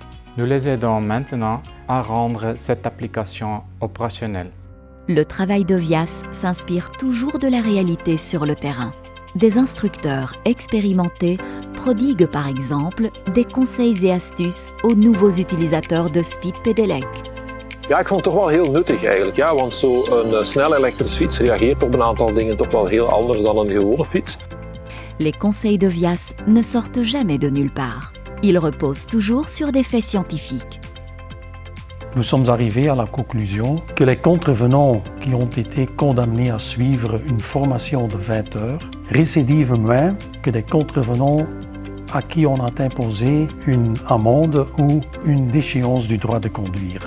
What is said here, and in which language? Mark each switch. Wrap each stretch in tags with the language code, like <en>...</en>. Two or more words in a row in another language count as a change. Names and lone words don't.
<fr>Nous les aidons maintenant à rendre cette application opérationnelle. Le travail de Vias s'inspire toujours de la réalité sur le terrain. Des instructeurs expérimentés prodiguent par exemple des conseils et astuces aux nouveaux utilisateurs de Speed Pedelec.</fr> <nl>Ja, ik vond het toch wel heel nuttig eigenlijk, ja, want zo'n snelle elektrische fiets reageert op een aantal dingen toch wel heel anders dan een gewone fiets.</nl> <fr>Les conseils de Vias ne sortent jamais de nulle part. Ils reposent toujours sur des faits scientifiques. Nous sommes arrivés à la conclusion que les contrevenants qui ont été condamnés à suivre une formation de 20 heures récidivent moins que des contrevenants à qui on a imposé une amende ou une déchéance du droit de conduire.</fr>